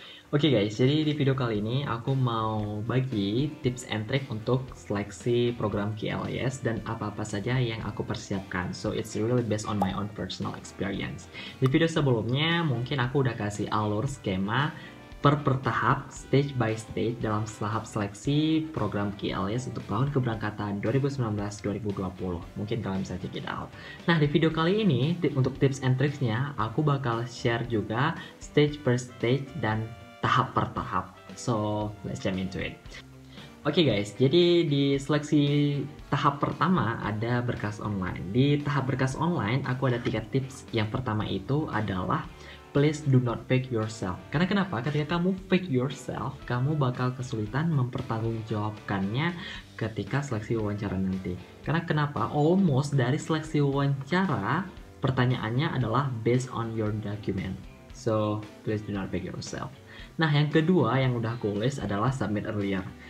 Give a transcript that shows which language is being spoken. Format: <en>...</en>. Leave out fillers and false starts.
<id>Oke guys, jadi di video kali ini aku mau bagi</id> <en>tips and trick</en> <id>untuk seleksi program QLS dan apa-apa saja yang aku persiapkan.</id> <en>So it's really based on my own personal experience.</en> <id>Di video sebelumnya mungkin aku udah kasih alur skema per tahap,</id> <en>stage by stage</en> <id>dalam tahap seleksi program QLS untuk tahun keberangkatan 2019-2020. Mungkin kalian bisa</id> <en>check it out.</en> <id>Nah, di video kali ini untuk tips and tricksnya aku bakal share juga stage per stage dan tahap per tahap.</id> <en>So, let's jump into it.</en> <id>Oke guys, jadi di seleksi tahap pertama ada berkas online. Di tahap berkas online, aku ada 3 tips. Yang pertama itu adalah</id> <en>please do not fake yourself.</en> <id>Karena kenapa? Ketika kamu</id> <en>fake yourself,</en> <id>kamu bakal kesulitan mempertanggungjawabkannya ketika seleksi wawancara nanti. Karena kenapa? Almost dari seleksi wawancara, pertanyaannya adalah</id> <en>based on your document. So, please do not fake yourself.</en> <id>Nah, yang kedua yang udah aku list adalah</id> <en>submit earlier.</en>